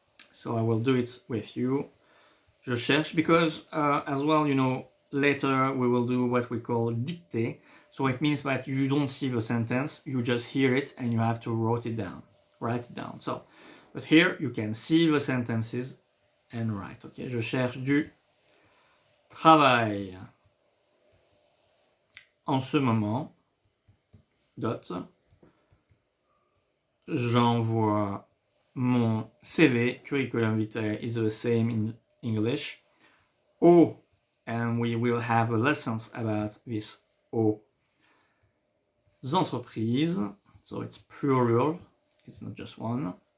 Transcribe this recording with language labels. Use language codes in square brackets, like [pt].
[en] So I will do it with you. [fr] Je cherche, [en] because as well, later we will do what we call dictée. So it means that you don't see the sentence, you just hear it and you have to write it down. So, but here you can see the sentences and write. [fr] Okay, je cherche du travail. En ce moment, [en] dot, [fr] j'envoie mon CV, [en] curriculum vitae is the same in English, au, and we will have lessons about this [fr] aux entreprises, [en] so it's plural, it's not just one.